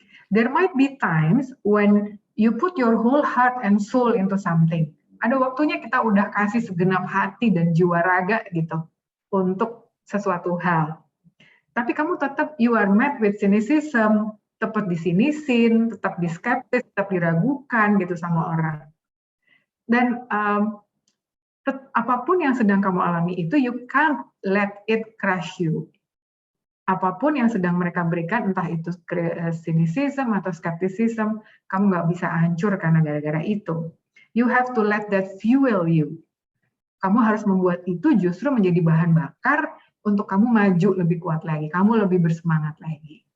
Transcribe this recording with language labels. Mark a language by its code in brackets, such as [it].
[en] There might be times when you put your whole heart and soul into something. [id] Ada waktunya kita udah kasih segenap hati dan jiwa raga gitu untuk sesuatu hal. Tapi kamu tetap [en] you are met with cynicism, [id] tetap disinisin, tetap diskeptis, tetap diragukan gitu sama orang. Dan apapun yang sedang kamu alami itu, [en] you can't let it crush you. [id] Apapun yang sedang mereka berikan, entah itu cynicism atau skepticism, kamu nggak bisa hancur karena gara-gara itu. [en] You have to let that fuel you. [id] Kamu harus membuat itu justru menjadi bahan bakar untuk kamu maju lebih kuat lagi, kamu lebih bersemangat lagi.